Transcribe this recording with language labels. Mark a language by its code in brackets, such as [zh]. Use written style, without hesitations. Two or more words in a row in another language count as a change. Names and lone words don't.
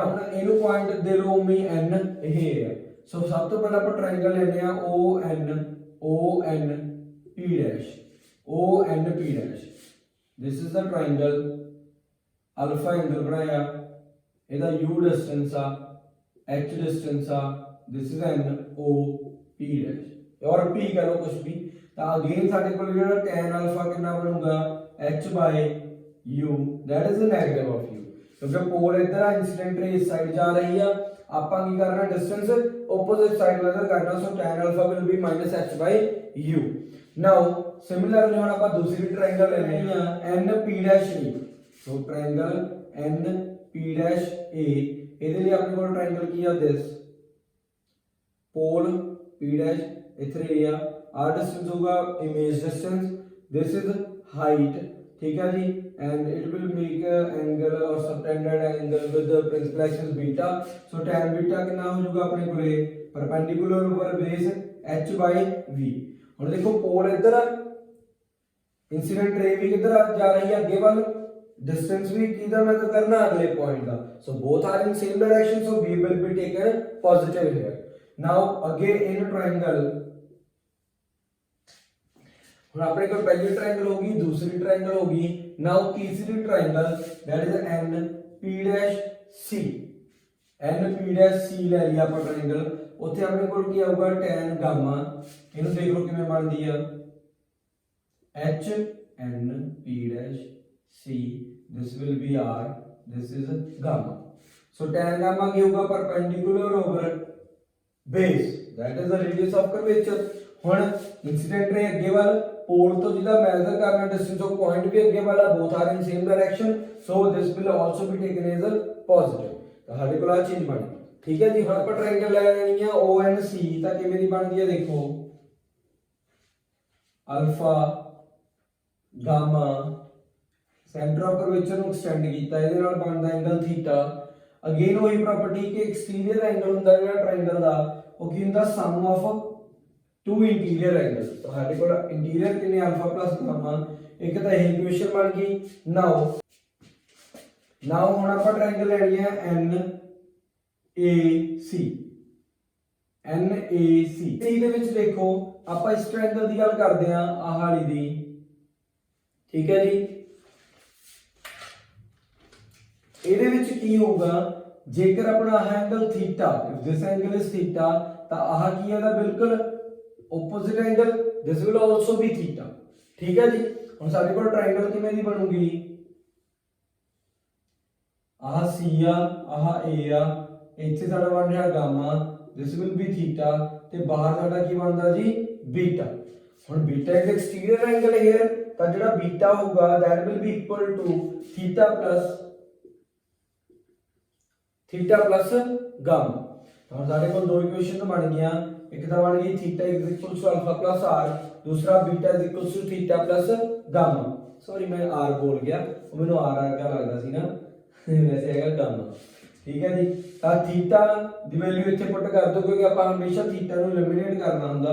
[pa] ਹੁਣ ਇਹਨੂੰ ਪੁਆਇੰਟ ਦੇ ਲਓ ਮੀ n ਇਹ ਹੈ। ਸੋ ਸਭ ਤੋਂ ਪਹਿਲਾਂ ਆਪਾਂ ਟ੍ਰਾਇੰਗਲ ਲੈਂਦੇ ਆ ON P' ON P'। [en] this is the triangle, alpha angle [pa] ਬਣਾਇਆ, ਇਹਦਾ u ਡਿਸਟੈਂਸ ਆ, h ਡਿਸਟੈਂਸ ਆ, [en] this is NO P' [pa] ਔਰ P ਕਹ ਲਓ ਕੁਝ ਵੀ। ਤਾਂ ਅਗੇਨ ਸਾਡੇ ਕੋਲ ਜਿਹੜਾ [en] tan alpha [pa] ਕਿੰਨਾ ਬਣੂਗਾ h/u, [en] that is the negative of u, [pa] ਕਿਉਂਕਿ ਪੋਲ ਇੱਧਰ ਆ, [en] incident ray [pa] ਇਸ ਸਾਈਡ ਜਾ ਰਹੀ ਆ, ਆਪਾਂ ਕੀ ਕਰਨਾ [en] distance opposite side measure [pa] ਕਰਨਾ। [en] so tan alpha will be -h/u. now similarly [pa] ਹੁਣ ਆਪਾਂ ਦੂਸਰੀ ਟ੍ਰਾਇੰਗਲ ਲੈਣੀ ਆ NP'। ਸੋ ਟ੍ਰਾਇੰਗਲ NP', ਇਹਦੇ ਲਈ ਆਪਣੇ ਕੋਲ ਟ੍ਰਾਇੰਗਲ ਕੀ ਆ [en] this pole P' [pa] ਇੱਥੇ ਇਹ ਆ, r ਡਿਸਟੈਂਸ ਹੋਗਾ [en] image distance, this is height। [hi] ठीक है जी। [en] and it will make angle or subtended angle with the principal axis beta। so tan beta [hi] कितना हो जाएगा अपने कोले [en] perpendicular over base h/v। [pa] ਹੁਣ ਦੇਖੋ ਪੋਲ ਇੱਧਰ ਆ, [en] incident ray [pa] ਵੀ ਕਿੱਧਰ ਜਾ ਰਹੀ ਹੈ ਅੱਗੇ ਵੱਲ, [hi] डिस्टेंस भी किधर मेजर करना अगले पॉइंट का। [en] so both are in same direction, so b will be taken positive here। now again in triangle, [pa] ਹੁਣ ਆਪਣੇ ਕੋਲ ਪਹਿਲੀ ਟ੍ਰਾਇੰਗਲ ਹੋਗੀ, ਦੂਸਰੀ ਟ੍ਰਾਇੰਗਲ ਹੋਗੀ, ਨਾਓ ਤੀਸਰੀ ਟ੍ਰਾਇੰਗਲ [en] that is [pa] NP', NP' ਲੈ ਲਿਆ ਆਪਾਂ ਟ੍ਰਾਇੰਗਲ। ਉੱਥੇ ਆਪਣੇ ਕੋਲ ਕੀ ਆਊਗਾ [en] tan gamma, [pa] ਇਹਨੂੰ ਦੇਖ ਲਓ ਕਿਵੇਂ ਬਣਦੀ ਆ HNP', [en] this will be r, this is gamma। so tan gamma [pa] ਕੀ ਹੋਊਗਾ [en] perpendicular over base, that is the radius of curvature। [pa] ਹੁਣ [en] incident ray [pa] ਅੱਗੇ ਵੱਲ, ਪੋਲ ਤੋਂ ਜਿਹਦਾ ਮੈਜ਼ਰ ਕਰਨਾ ਡਿਸਟੈਂਸ ਉਹ ਪੁਆਇੰਟ ਵੀ ਅੱਗੇ ਵਾਲਾ, [en] both are in same direction, so this will also be taken as a positive। [pa] ਤਾਂ ਸਾਡੇ ਕੋਲ ਆ ਚੀਜ਼ ਬਣ ਗਈ। ਠੀਕ ਹੈ ਜੀ। ਹੁਣ ਆਪਾਂ ਟ੍ਰਾਇੰਗਲ ਲੈ ਲੈਣੀ ਆ ONC, ਤਾਂ ਕਿਵੇਂ ਦੀ ਬਣਦੀ ਹੈ ਦੇਖੋ, ਅਲਫਾ ਗਾਮਾ, [en] centre of curvature [pa] ਨੂੰ ਐਕਸਟੈਂਡ ਕੀਤਾ, ਇਹਦੇ ਨਾਲ ਬਣਦਾ [en] angle theta. [pa] ਅਗੇਨ ਉਹੀ ਪ੍ਰਾਪਰਟੀ ਕਿ [en] exterior angle [pa] ਹੁੰਦਾ ਜਿਹੜਾ ਟ੍ਰਾਇੰਗਲ ਦਾ ਉਹ ਕੀ ਹੁੰਦਾ [en] sum of two interior angle. [pa] तो हमारे को इंटीरियर कितने [en] alpha plus gamma, [pa] एक तो यही इक्वेशन बन गई। नाउ ਹੁਣ ਆਪਾਂ ਟ੍ਰਾਇੰਗਲ ਲੈਣੀ ਹੈ NAC। ਇਹਦੇ ਵਿੱਚ ਦੇਖੋ ਆਪਾਂ ਇਸ ਟ੍ਰਾਇੰਗਲ ਦੀ ਗੱਲ ਕਰਦੇ ਆ, ਆਹ ਵਾਲੀ ਦੀ। ਠੀਕ ਹੈ ਜੀ। ਇਹਦੇ ਵਿੱਚ ਕੀ ਹੋਊਗਾ, ਜੇਕਰ ਆਪਣਾ ਆਹ ਐਂਗਲ ਥੀਟਾ, [en] if this angle is theta, [pa] ਤਾਂ ਆਹ ਕੀ ਹੈ ਦਾ ਬਿਲਕੁਲ [en] opposite angle, this will also be theta। [hi] ठीक है जी। [pa] ਹੁਣ ਸਾਡੇ ਕੋਲ ਟ੍ਰਾਇੰਗਲ ਕਿਵੇਂ ਦੀ ਬਣੂਗੀ, ਆਹ C ਆ, ਆਹ A ਆ, ਇੱਥੇ ਸਾਡਾ ਬਣ ਰਿਹਾ ਗਾਮਾ, [en] this will be theta, [pa] ਤੇ ਬਾਹਰ ਸਾਡਾ ਕੀ ਬਣਦਾ ਜੀ ਬੀਟਾ। [en] ਹੁਣ beta is exterior angle here, [pa] ਤਾਂ ਜਿਹੜਾ ਬੀਟਾ ਹੋਊਗਾ [en] that will be equal to theta plus gamma। [pa] ਹੁਣ ਸਾਡੇ ਕੋਲ ਦੋ ਇਕੁਏਸ਼ਨ ਬਣ ਗਈਆਂ, [hi] एक तो बन गई [en] theta is equal to alpha plus r, दूसरा beta is equal to theta plus gamma. [hi] सॉरी मैं r बोल गया, मैंने r क्या लगता सी ना वैसे हैगा गामा। ठीक है जी। [pa] ਤਾਂ थीटा ਦੀ ਵੈਲਿਊ ਇੱਥੇ ਪੁੱਟ ਕਰ ਦਿਓ, ਕਿਉਂਕਿ ਆਪਾਂ ਹਮੇਸ਼ਾ ਥੀਟਾ ਨੂੰ ਐਲੀਮੀਨੇਟ ਕਰਨਾ ਹੁੰਦਾ।